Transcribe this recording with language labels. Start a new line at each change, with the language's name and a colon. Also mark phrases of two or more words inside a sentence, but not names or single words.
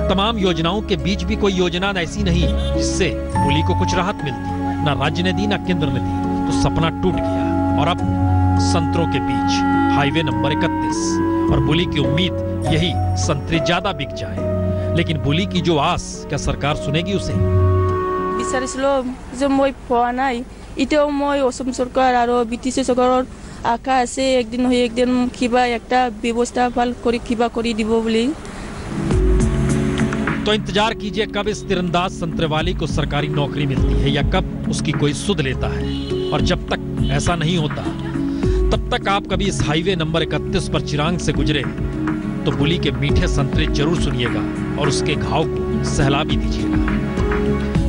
Hindi: तमाम योजनाओं के बीच भी कोई योजना ऐसी नहीं जिससे बुली को कुछ राहत मिलती, ना राज्य ने दी ना केंद्र ने दी। तो सपना टूट गया और अब संतरों के बीच
English: highway number
Hindi: 31 और बुली की उम्मीद यही संतरे ज्यादा बिक जाए। लेकिन बुली की जो आस, क्या सरकार सुनेगी उसे?
Assamese: বিচাৰিছিলো যে মই পোৱা নাই, এতিয়াও মই অসম চৰকাৰ আৰু বিটিসি চৰকাৰৰ আশা আছে একদিন হৈ একদিন কিবা একটা ব্যবস্থা ভাল কৰি কিবা কৰি দিব বুলি।
Hindi: तो इंतजार कीजिए कब इस तीरंदाज संतरे वाली को सरकारी नौकरी मिलती है या कब उसकी कोई सुध लेता है। और जब तक ऐसा नहीं होता तब तक आप कभी इस
English: highway number
Hindi: 31 पर चिरांग से गुजरे तो बुली के मीठे संतरे जरूर सुनिएगा और उसके घाव को सहला भी दीजिएगा।